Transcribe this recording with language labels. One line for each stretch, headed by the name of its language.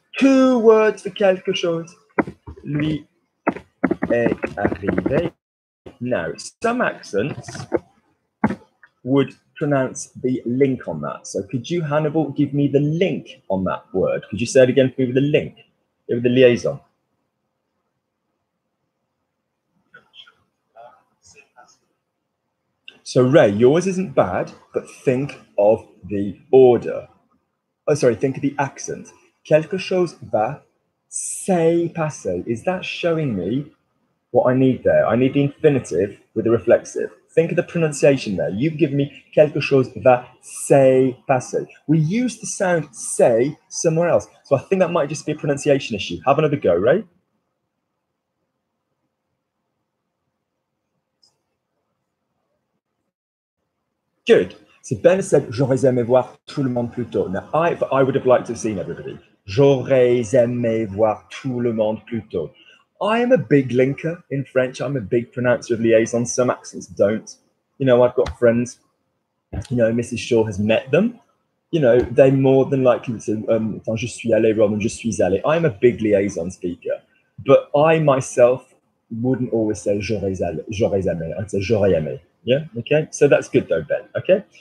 English: 2 words for quelque chose.
French: Lui est arrivé.
English: Now, some accents would pronounce the link on that. So could you, Hannibal, give me the link on that word? Could you say it again for me with the link? With the liaison. So Ray, yours isn't bad, but think of the order. Oh, sorry, think of the accent.
French: Quelque chose va s'est passé.
English: Is that showing me what I need there? I need the infinitive with the reflexive. Think of the pronunciation there. You've given me quelque chose va s'est passé. We use the sound say somewhere else. So I think that might just be a pronunciation issue. Have another go, Ray. Good. So Ben said, j'aurais aimé voir tout le monde plus tôt. Now, I would have liked to have seen everybody.
French: J'aurais aimé voir tout le monde plus tôt.
English: I am a big linker in French. I'm a big pronouncer of liaisons. Some accents don't. You know, I've got friends, you know, Mrs. Shaw has met them. You know, they more than likely would say, je suis allé rather than je suis allé. I'm a big liaison speaker. But I myself wouldn't always say j'aurais aimé. I'd say j'aurais aimé. Yeah, okay. So that's good though, Ben. Okay.